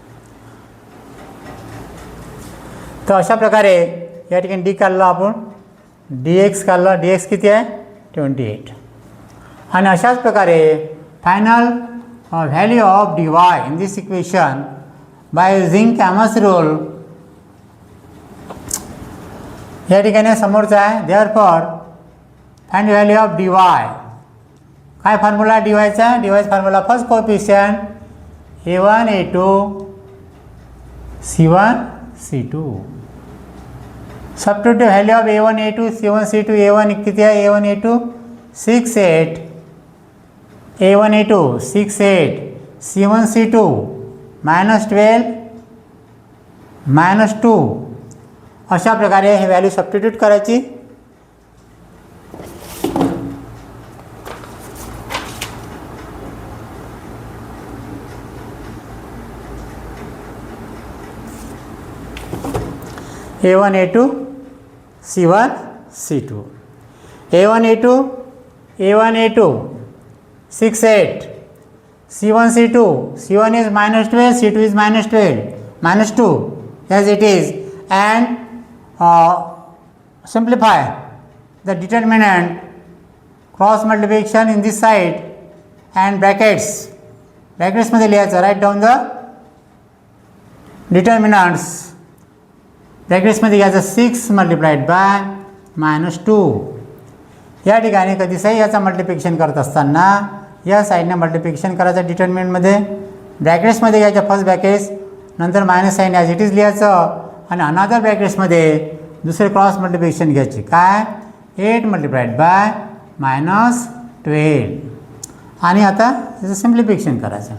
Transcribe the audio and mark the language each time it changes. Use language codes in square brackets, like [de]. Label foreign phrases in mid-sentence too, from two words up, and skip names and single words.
[mr] तर अशा प्रकारे या ठिकाणी डी काढलं आपण dx काढलं dx किती आहे 28 आणि अशाच प्रकारे [en] final value of dy in this equation by using Cramer's rule [mr] या ठिकाणी समोरचा आहे [en] therefore find value of dy [mr] काय फॉर्म्युला डीवायचा डीवायचा फॉर्म्युला [en] first coefficient a1 a2 [mr] c1 c2 [en] substitute value of [mr] a1 a2 c1 c2 a1 किती आहे a1 a2 6 8 a1 a2 6 8 c1 c2 -12 -2 अशा प्रकारे हे व्हॅल्यू सबस्टिट्यूट करायची a1 a2 c1 c2 a1 [en] a2 a1 a2 6 8 c1 c2 c1 is -12 c2 is -2 as it is and simplify the determinant cross multiplication in this side and [mr] brackets मध्ये लिहायचं [en] write down the determinants [mr] ब्रॅकेट्समध्ये घ्यायचं 6 [en] multiplied by [mr] -2 या ठिकाणी कधीही याचा मल्टिप्लिकेशन करत असताना या साईडने मल्टिप्लिकेशन करायचं डिटर्मिनंटमध्ये ब्रॅकेट्समध्ये घ्यायचं [en] first brackets [mr] नंतर मायनस साईन [en] as it is [mr] लिहायचं आणि अनादर ब्रॅकेट्समध्ये दुसरे [en] cross multiplication [mr] घ्यायचे काय 8 [en] multiplied by [mr] -12 आणि आता त्याचं सिम्प्लिफिकेशन करायचं